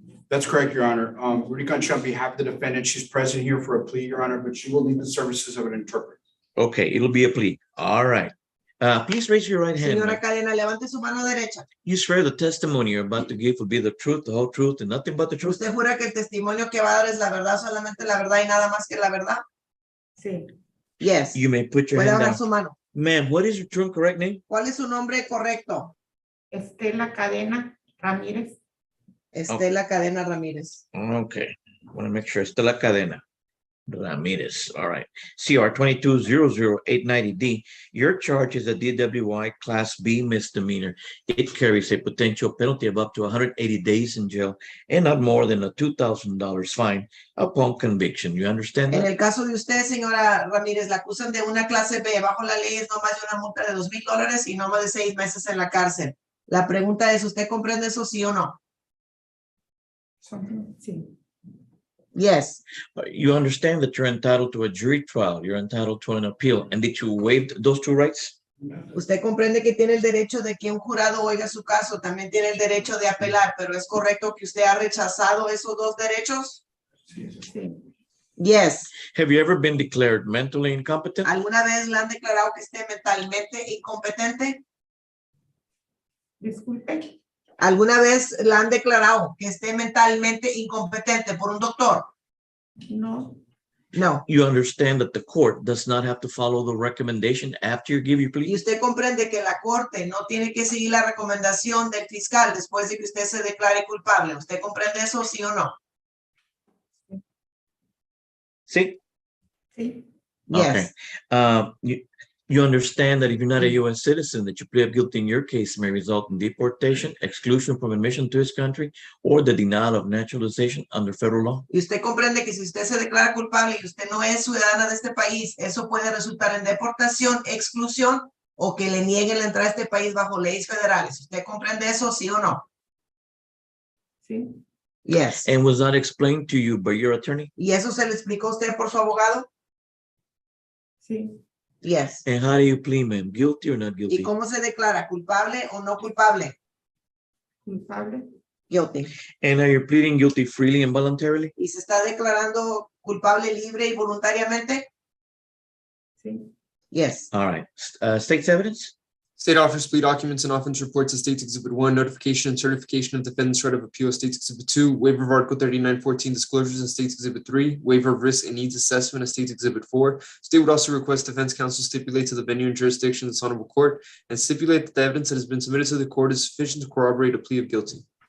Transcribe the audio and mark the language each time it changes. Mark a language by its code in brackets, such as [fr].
[en] That's correct, Your Honor. Rudy Concha, on behalf of the defendant, she's present here for a plea, Your Honor, but she will need the services of an interpreter. Okay, it'll be a plea. All right. Please raise your right hand. [es] Señora [en] ma'am. [es] Cadena, levante su mano derecha. [en] You swear the testimony you're about to give will be the truth, the whole truth, and nothing but the truth? [es] ¿Usted jura que el testimonio que va a dar es la verdad, solamente la verdad y nada más que la verdad? Sí. [en] Yes. You may put your [es] Puede [en] hand [es] bajar [en] down. [es] su mano. [en] Ma'am, what is your true and correct name? [es] ¿Cuál es su nombre correcto? Estela Cadena Ramírez. Estela Cadena Ramírez. [en] Okay, want to make sure. Estela Cadena Ramirez. All right. CR 220089D. Your charge is a DWI Class B misdemeanor. It carries a potential penalty of up to 180 days in jail and not more than a $2,000 fine upon conviction. You understand [es] En [en] that? [es] el caso de usted, señora Ramírez, la acusan de una clase B. Bajo la ley es no más de una multa de $2,000 y no más de 6 meses en la cárcel. La pregunta es, ¿usted comprende eso sí o no? Sí. [en] Yes. You understand that you're entitled to a jury trial. You're entitled to an appeal. And did you waive those two rights? [es] Usted comprende que tiene el derecho de que un jurado oiga su caso, también tiene el derecho de apelar, pero ¿es correcto que usted ha rechazado esos dos derechos? Sí. [en] Yes. Have you ever been declared mentally incompetent? [es] ¿Alguna vez le han declarado que esté mentalmente incompetente? Disculpe. ¿Alguna vez la han declarado que esté mentalmente incompetente por un doctor? No, No. [en] You understand that the court does not have to follow the recommendation after you give your [es] Y [en] plea? [es] usted comprende que la corte no tiene que seguir la recomendación del fiscal después de que usted se declare culpable. ¿Usted comprende eso, sí o no? [en] See? [es] sí, [en] Okay. Yes. You understand that if you're not a U.S. citizen, that you plead guilty in your case may result in deportation, exclusion from admission to this country, or the denial of naturalization under federal law? [es] Y usted comprende que si usted se declara culpable y usted no es ciudadana de este país, eso puede resultar en deportación, exclusión o que le nieguen la entrada a este país bajo leyes federales. ¿Usted comprende eso, sí o no? sí, [en] Yes. And was that explained to you by your attorney? [es] ¿Y eso se le explicó a usted por su abogado? sí. [en] Yes. And how do you plead, ma'am? Guilty or not [es] ¿Y [en] guilty? [es] cómo se declara? ¿Culpable o no culpable? Culpable, [en] Guilty. And are you pleading guilty freely and voluntarily? [es] ¿Y se está declarando culpable libre y voluntariamente? sí, [en] Yes. All right. State's evidence? State offers plea documents and offense reports to States Exhibit 1, notification and certification of defendant's right of appeal, States Exhibit 2, waiver of Article 3914 disclosures in States Exhibit 3, waiver of risk and needs assessment of States Exhibit 4. State would also request defense counsel stipulate to the venue and jurisdiction of this honorable court and stipulate that the evidence that has been submitted to the court is sufficient to corroborate a plea of guilty.